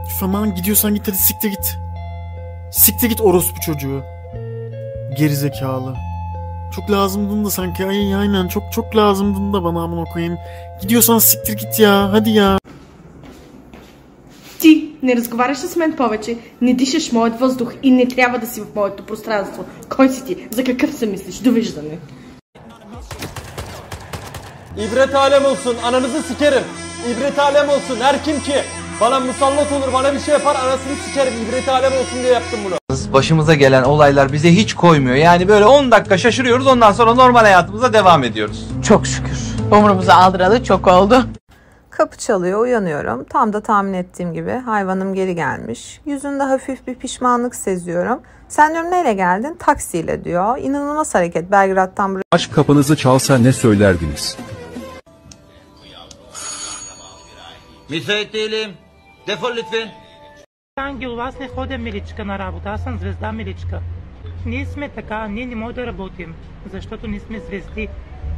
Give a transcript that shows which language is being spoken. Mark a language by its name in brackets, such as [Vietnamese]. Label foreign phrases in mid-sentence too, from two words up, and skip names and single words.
[Turkish] Üf aman gidiyorsan git hadi siktir git. Siktir git orospu çocuğu. Gerizekalı. Çok lazımdın da sanki. Ay aynen çok lazımdın da bana amına koyayım. Gidiyorsan siktir git ya. Hadi ya. [Bulgarian] Ти не разговаряш с мен повече, не дишаш моят въздух и не трябва да си в моето пространство. Кой си ти? За какъв се мислиш? Довиждане. [Turkish] İbret alem olsun, ananızı sikerim. İbret alem olsun, her kim ki bana musallat olur, bana bir şey yapar, anasını sikerim. İbret alem olsun diye yaptım bunu. Başımıza gelen olaylar bize hiç koymuyor. Yani böyle 10 dakika şaşırıyoruz, ondan sonra normal hayatımıza devam ediyoruz. Çok şükür. Umurumuza aldıralı çok oldu. Kapı çalıyor, uyanıyorum. Tam da tahmin ettiğim gibi hayvanım geri gelmiş. Yüzünde hafif bir pişmanlık seziyorum. Sen diyorum neyle geldin? Taksiyle diyor. İnanılmaz hareket Belgrad'dan buraya. Aşk kapınızı çalsa ne söylerdiniz? Müsait değilim. Defol lütfen. [Bulgarian] Ангел, аз не ходя миличка на работа, аз съм звезда миличка. Ние сме така, ние не можем да работим, защото ние сме звезди.